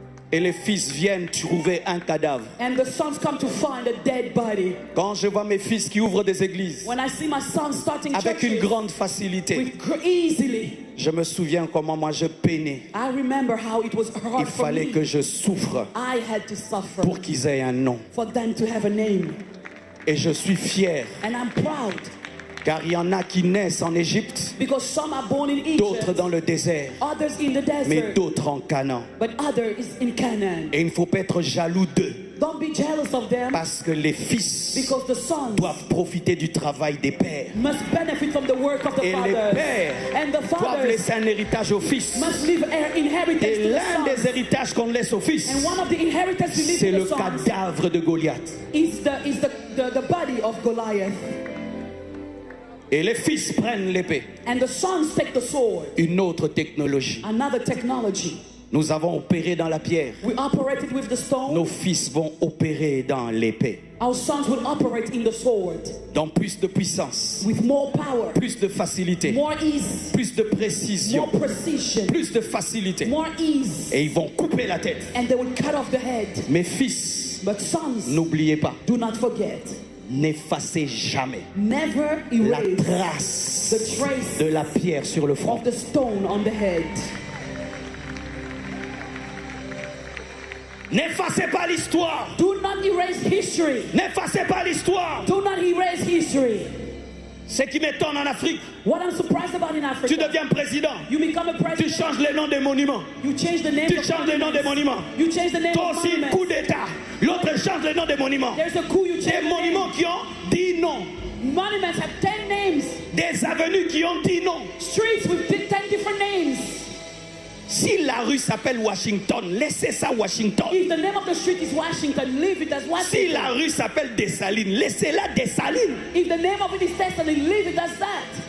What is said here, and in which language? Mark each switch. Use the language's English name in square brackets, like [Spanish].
[French] et les fils viennent trouver un cadavre. [English] And the sons come to find a dead body. [French] Quand je vois mes fils qui ouvrent des églises [English] When I see my son starting [French] avec une [English] churches [French] grande facilité, [English] easily, [French] je me souviens comment moi je peinais. [English] I remember how it was [French] Il [English] hard for [French] fallait [English] me. [French] que je souffre [English] I had to suffer [French] pour qu'ils aient un nom. [English] for them to have a name. [French] Et je suis fier, [English] And I'm proud [French] car il y en a qui naissent en Égypte, [English] because some are born in [French] d'autres [English] Egypt, [French] dans le désert, [English] others in the [French] mais [English] desert, [French] d'autres en Canaan. [English] but others is in Canaan. [French] Et il ne faut pas être jaloux d'eux, [English] Don't be jealous of them [French] parce que les fils [English] because the sons [French] doivent profiter du travail des pères. [English] must benefit from the work of the [French] Et les [English] fathers. [French] pères [English] And the [French] doivent [English] fathers [French] laisser un héritage aux fils. [English] must leave an inheritance [French] Et [English] to the [French] l'un [English] sons. [French] des héritages qu'on laisse aux fils, [English] And one of the inheritance we leave [French] c'est [English] to [French] le [English] the sons [French] cadavre de Goliath. [English] is the body of Goliath. [French] Et les fils prennent l'épée. [English] And the sons take the sword. [French] Une autre technologie. [English] Another technology. [French] Nous avons opéré dans la pierre. [English] We operated with the stone. [French] Nos fils vont opérer dans l'épée. [English] Our sons will operate in the sword [French] Dans plus de puissance, [English] with more power, [French] plus de facilité, [English] more ease, [French] plus de précision, [English] more precision, [French] plus de facilité. [English] more ease. [French] Et ils vont couper la tête. [English] And they will cut off the head. [French] Mes fils, [English] But sons, [French] n'oubliez pas, [English] do not forget. [French] n'effacez jamais [English] Never [French] la [English] erase [French] trace [English] the trace [French] de la pierre sur le front. [English] of the stone on the head. [French] N'effacez pas l'histoire. [English] Do not erase history. [French] N'effacez pas l'histoire. [English] Do not erase history. [French] Ce qui m'étonne en Afrique, [English] What I'm surprised about in [French] tu [English] Africa, [French] deviens président, [English] you become a [French] tu [English] president, [French] changes les noms des monuments. [English] you change the name [French] Tu [English] of [French] changes les noms des monuments. [English] You change the name [French] Toi [English] of [French] aussi, [English] monuments. [French] coup d'État. L'autre change les noms des monuments. [English] There's a coup, you [French] Des [English] change the [French] monuments qui ont 10 noms. [English] name. Monuments have 10 names. [French] Des avenues qui ont 10 noms. [English] Streets with 10 different names. [French] Si la rue s'appelle Washington, laissez ça Washington. [English] If the name of the street is Washington, leave it as [French] Si [English] Washington. [French] la rue s'appelle Dessalines, laissez-la Dessalines. [English] If the name of it is Thessaly, leave it as that.